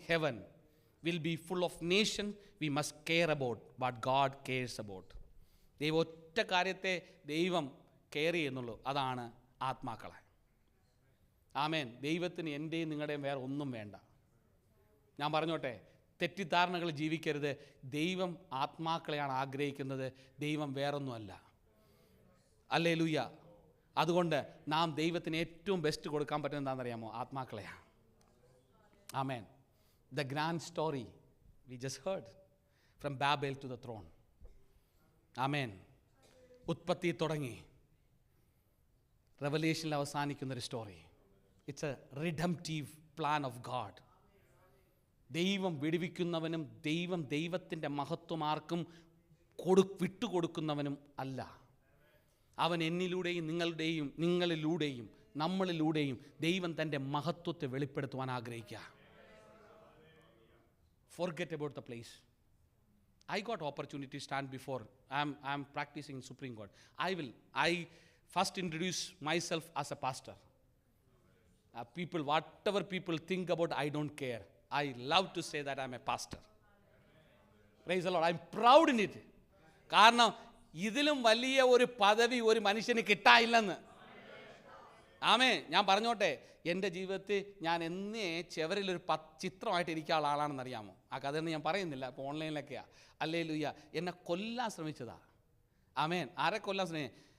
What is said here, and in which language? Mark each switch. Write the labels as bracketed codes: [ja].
[en] Heaven will be full of nations we must care about, but God cares about. [ml] ദൈവം ഒറ്റ കാര്യത്തെ ദൈവം care ചെയ്യുന്നുള്ളൂ, അതാണ് ആത്മാക്കളെ. ആമേൻ. ദൈവത്തിന് എൻ്റെയും നിങ്ങളുടെയും വേറെ ഒന്നും വേണ്ട. ഞാൻ പറഞ്ഞോട്ടെ, തെറ്റിദ്ധാരണകൾ ജീവിക്കരുത്. ദൈവം ആത്മാക്കളെയാണ് ആഗ്രഹിക്കുന്നത്, ദൈവം വേറൊന്നുമല്ല. ഹല്ലേലൂയ. അതുകൊണ്ട് നാം ദൈവത്തിന് ഏറ്റവും ബെസ്റ്റ് കൊടുക്കാൻ പറ്റുന്നത് എന്താണെന്നറിയാമോ? ആത്മാക്കളെയാണ്. Amen. [en] The grand story we just heard from Babel to the throne. Amen. [ml] ഉത്പത്തി തുടങ്ങി റെവലേഷനിൽ അവസാനിക്കുന്നൊരു story. [en] It's a redemptive plan of God. [ml] ദൈവം വിടുവിക്കുന്നവനും ദൈവത്തിൻ്റെ മഹത്വം ആർക്കും വിട്ടുകൊടുക്കുന്നവനും അല്ല. അവൻ എന്നിലൂടെയും നിങ്ങളിലൂടെയും നമ്മളിലൂടെയും ദൈവം തൻ്റെ മഹത്വത്തെ വെളിപ്പെടുത്തുവാൻ ആഗ്രഹിക്കുക. [en] Forget about the place. I got opportunity to stand before. I'm practicing Supreme Court. I first introduce myself as a pastor. People, whatever people think about, I don't care. I love to say that I'm a pastor. Praise the Lord. I'm proud in it. [ml] കാരണം ഇതിലും വലിയ ഒരു പദവി ഒരു മനുഷ്യന് കിട്ടാനില്ലെന്ന്. ആമേ. ഞാൻ പറഞ്ഞോട്ടെ, എൻ്റെ ജീവിതത്തിൽ ഞാൻ എന്നേ ചെവരിലൊരു ചിത്രമായിട്ട് ഇരിക്കാനുള്ള ആളാണെന്നറിയാമോ? ആ കഥയൊന്നും ഞാൻ പറയുന്നില്ല, ഇപ്പോൾ ഓൺലൈനിലൊക്കെയാണ്. ഹല്ലേലൂയ. എന്നെ കൊല്ലാൻ ശ്രമിച്ചതാ. ആമേൻ. ആരെ കൊല്ലാൻ ശ്രമിച്ചു?